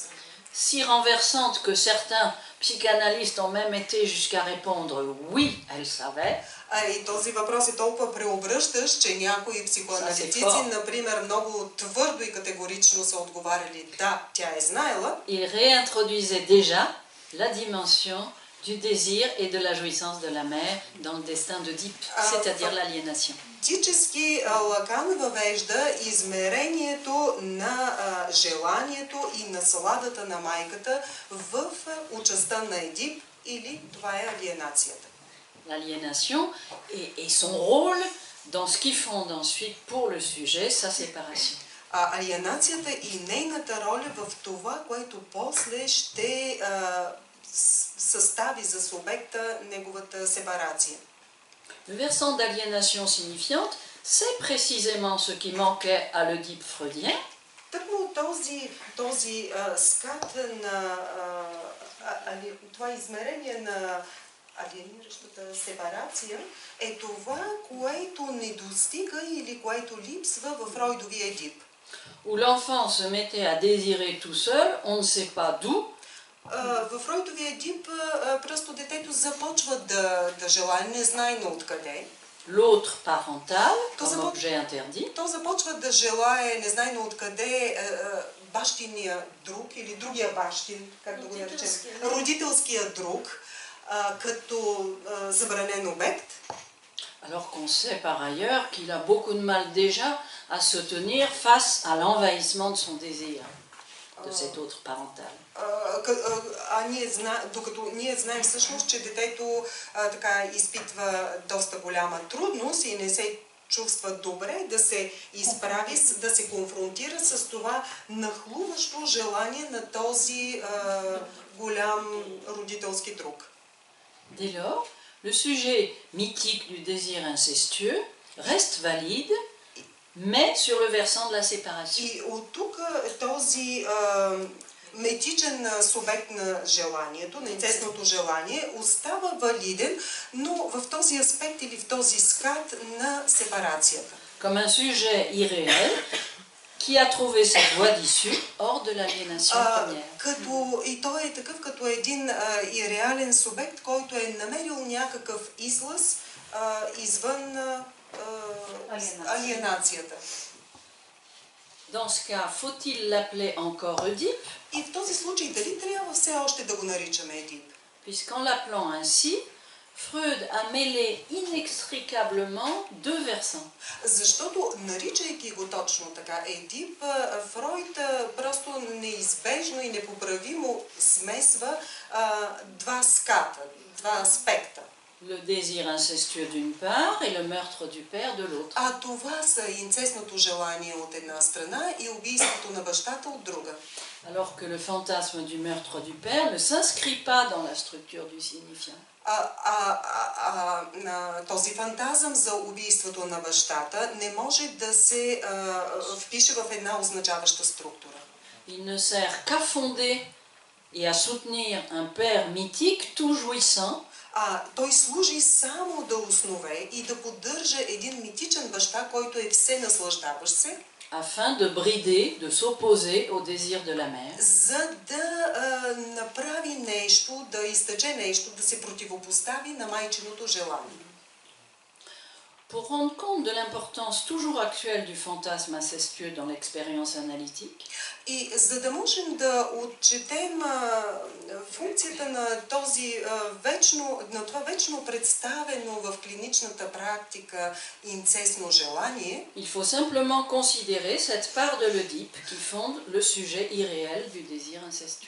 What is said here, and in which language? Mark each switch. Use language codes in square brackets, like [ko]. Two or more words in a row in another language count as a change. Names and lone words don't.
[fr] si renversante que certains psychanalystes ont même été jusqu'à répondre oui, elle savait. [bg] И този въпрос е толкова преобръщащ, че някои психоаналитици, например, много твърдо и категорично са отговаряли да, тя е знаела. [fr] Il réintroduisait déjà la dimension du désir et de la jouissance de la mère dans le destin d'Oedipe, c'est-à-dire l'aliénation. [bg] Фактически Лакан въвежда измерението на желанието и насладата на майката в участта на Едип, или това е алиенацията. [fr] L'aliénation et son rôle dans ce qui fonde ensuite pour le sujet sa séparation. [bg] Алиенацията и нейната роля в това, което после ще състави за субекта неговата сепарация. [fr] Le versant d'aliénation signifiante, c'est précisément ce qui manquait à l'Oedipe freudien. [bg] Тъкмо този скат на това измерение на алиениращата сепарация е това, което не достига или което липсва в Фройдовия Едип. [fr] Où l'enfant se mettait à désirer tout seul, on ne sait pas d'où. [bg] В Фройдовия Едип просто детето започва да желае, не знае откъде. [fr] L'autre parental, comme objet interdit. [bg] То започва да желае, не знае откъде, бащиния друг или другия бащин, как да го наречем, родителския друг, като забранен обект. [fr] Alors qu'on sait par ailleurs qu'il a beaucoup de mal déjà à se tenir face à l'envahissement de son désir, de cet autre parental. [bg] Докато ние знаем всъщност, че детето така изпитва доста голяма трудност и не се чувства добре да се изправи, да се конфронтира с това нахлуващо желание на този голям родителски друг. [fr] Dès lors, le sujet mythique du désir incestueux reste valide, mais sur le versant de la séparation. [bg] И от тук този метичен субект на желанието, на инцестното желание, остава валиден, но в този аспект или в този скат на сепарацията. [fr] Comme un sujet irréel qui a trouvé cette voie d'issue hors de l'aliénation première. [bg] И той е такъв като един реален субект, който е намерил някакъв излъз извън алиенацията. [fr] Dans ce cas, faut-il l'appeler encore Oedipe? [bg] И в този случай дали трябва все още да го наричаме Едип? [fr] Puisqu'en l'appelant ainsi, Freud a mêlé inextricablement deux versants. [bg] Защото, наричайки го точно така Едип, Фройд просто неизбежно и непоправимо смесва два ската, два аспекта. [fr] Le désir incestueux d'une part et le meurtre du père de l'autre. [bg] А това са инцестното желание от една страна и убийството на бащата от друга. [fr] Alors que le fantasme du meurtre du père ne s'inscrit pas dans la structure du signifiant. [bg] Този фантазъм за убийството на бащата не може да се впише в една означаваща структура. [fr] Il ne sert qu'à fonder et à soutenir un père mythique tout jouissant. [bg] Той служи само да основе и да поддържа един митичен баща, който е все наслаждаващ се, [fr] afin de brider, de s'opposer au désir de la mère. [bg] За да направи нещо, да изтече нещо, да се противопостави на майчиното желание. [fr] Pour rendre compte de l'importance toujours actuelle du fantasme incestueux dans l'expérience analytique, [bg] и за да можем да отчетем функцията на това вечно представено в клиничната практика инцестно желание, [fr] il faut simplement considérer cette part de l'Oedipe qui fonde le sujet irréel du désir incestueux.